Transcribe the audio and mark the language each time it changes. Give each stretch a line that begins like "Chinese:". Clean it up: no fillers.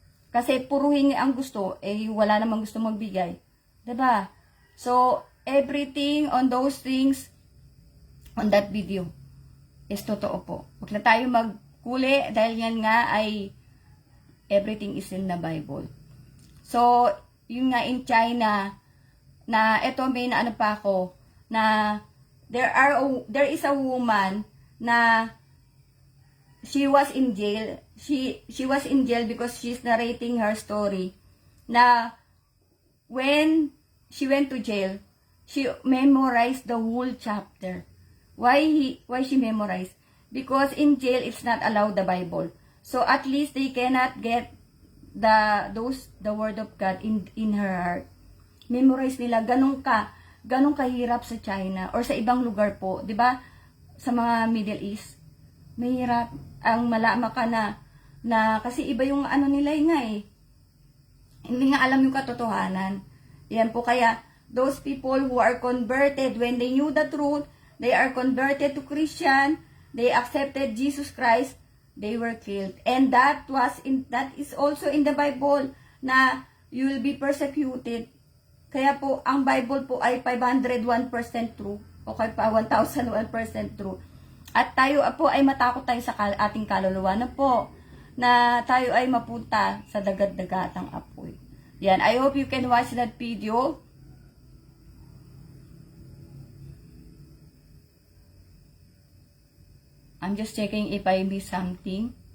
Filipino: Kasi puro hingi ang gusto, wala namang gusto magbigay. Diba?
English: So, everything on those things, on that video, is totoo po.
Filipino: Huwag na tayo magkuli, dahil yan nga ay,
English: everything is in the Bible. So, yung nga in China, na eto may naano pa ako, na there is a woman na she was in jail. She was in jail because she's narrating her story. Na when she went to jail, she memorized the whole chapter. Why she memorized? Because in jail it's not allowed the Bible. So at least they cannot get the word of God in her heart.
Filipino: Memorize nila, ganun kahirap sa China or sa ibang lugar po, 'di ba? sa mga Middle East. Mahirap ang malama ka na kasi iba yung ano nila nga eh. Hindi nga alam yung katotohanan. Yan po kaya,
English: those people who are converted, when they knew the truth, they are converted to Christian, they accepted Jesus Christ, they were killed. And that is also in the Bible na you will be persecuted.
Filipino: Kaya po, ang Bible po ay 501% true. O kaya pa 1001% true. At tayo po ay matakot tayo sa ating kaluluwa na po na tayo ay mapunta sa dagat-dagatang apoy.
English: Yan, I hope you can watch that video. I'm just checking if I miss something.